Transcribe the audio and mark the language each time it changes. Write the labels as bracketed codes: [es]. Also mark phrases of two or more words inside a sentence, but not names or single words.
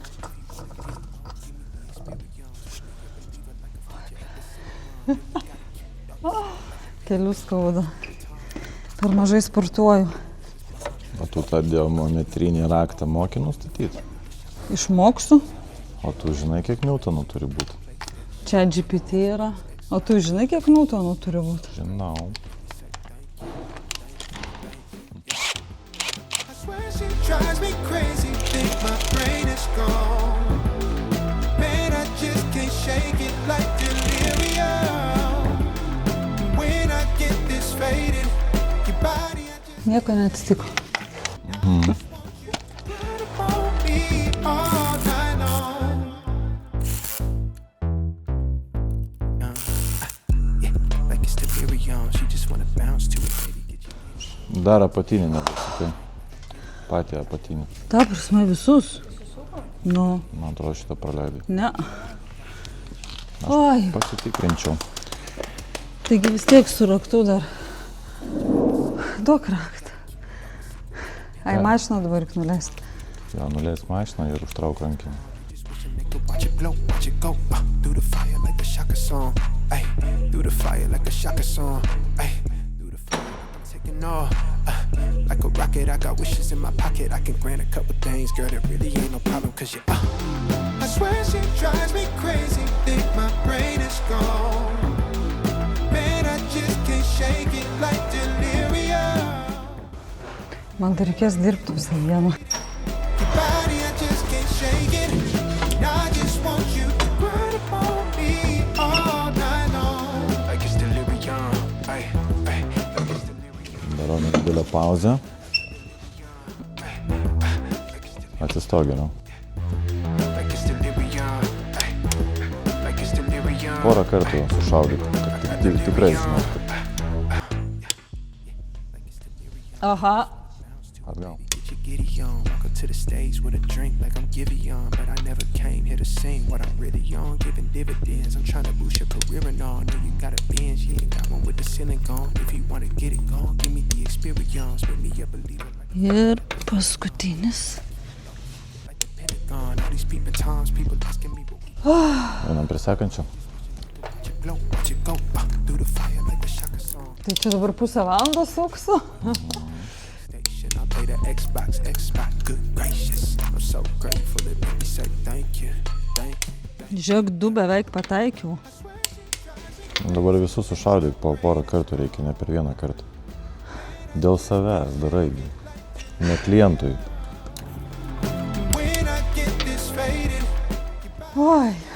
[lt] Kelių skauda. Per mažai sportuoju. O tu tą diometrinį raktą moki nustatyti? Išmoksiu. O tu žinai, kiek niutonų turi būti? Čia GPT yra. O tu žinai, kiek niutonų turi būti? Žinau. [en] Drives me crazy, think my brain is gone. Man, I just can't shake it like delirium. When I get this faded, your body I just [lt] Nieko neatsitiko. [en] won't be all night long. Yeah, like it's delirium. She just wanna bounce to it, baby. Get you. [lt] Dar apatinį nepasakai. Patį apatinį. Ta prasme visus. Nu, Man atrodo, šitą praleidai. ne. Oi, Pasitikrinčiau. taigi vis tiek su raktu dar. Duok raktą. Ai, mašiną dabar reik nuleisti. Jo, nuleis mašiną ir užtrauk rankinį. [en] Just wishing they could watch it blow, watch it go through the fire like a Shaka song. Ay, through the fire like a Shaka song. Ay, through the fire like I'm taking off. Like a rocket, I got wishes in my pocket. I can grant a couple things, girl. That really ain't no problem, cause you. I swear she drives me crazy. Think my brain is gone. Man, I just can't shake it like delirium. [lt] Man dar reikės dirbti visą dieną. [en] Your body, I just can't shake it. And I just want you to grind upon me all night long. Like it's delirium. Ay, ay, like it's delirium. [lt] Darau nedidelę pauzę. Atsistok geriau. [en] Like it's delirium. Ay, like it's delirium. [lt] Porą kartų sušaudyk. Tikrai žinau. Aha. Atgal. [en] Get your giddy on. Walk up to the stage with a drink like I'm Giveon. But I never came here to sing what I'm really on. Giving dividends. I'm trying to boost your career and all. Know you got a binge. You ain't got one with the ceiling gone. If you wanna get it gone, give me the experience. With me a believer like [lt] Ir paskutinis. [en] the Pentagon. All these peeping toms, people asking me, but we [lt] Einam prie sekančio. [en] watch it blow, watch it go through the fire like a Shaka song. [lt] Tai čia dabar pusę valandos suksiu. [en] Station, I play the Xbox, good gracious. I'm so grateful it made me say thank you, thank you. [lt] Žiūrėk, 2 beveik pataikiau. Dabar visus sušaudyk po porą kartų, reikia ne per vieną kartą. Dėl savęs darai. Ne klientui. [en] When I get this faded, [lt] Oi.